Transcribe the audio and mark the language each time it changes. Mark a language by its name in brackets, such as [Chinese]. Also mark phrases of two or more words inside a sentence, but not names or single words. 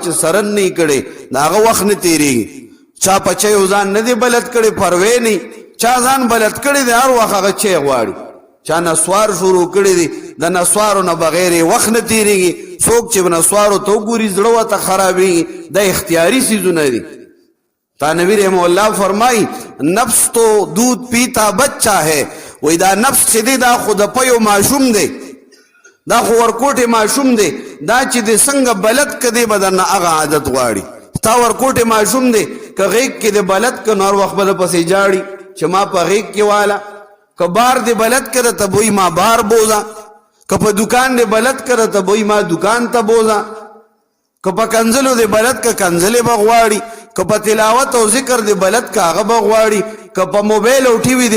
[Pashto] چې سرن نه یې کړی د هغه وخت نه تېرېږي چا په چیو ځان نه دی بلد کړی پروې نه چا ځان بلد کړی دی هر وخت هغه چی غواړي چا نسوار شروع کړی دی د نسوارو نه بغیر یې وخت نه تېرېږي څوک چې نسوارو ته وګوري زړه ورته خرابېږي دا اختیاري څیزونه دي [Urdu] تانوی رحمه الله فرمائی نفس تو دودھ پیتا بچہ ہے [Pashto] وی دا نفس چی دی دا خود پیو معشوم دی دا خو ورکوټ معشوم دی دا چې د څنګه بلد کدی بدن هغه عادت غواړي تا ورکوټ معشوم دی که غیږ کې د بلد که نور وخت به پسې جاړي چې ما په غیږ کې والا که بار د بلد کړه ته بوی ما بار بوزا که په دکان د بلد کړه ته بوی ما دکان ته بوزا که په کنزلو د بلد که کنزلې به غواړي که په تلاوت او ذکر د بلد که هغه به غواړي که په موبایل او ټي وي د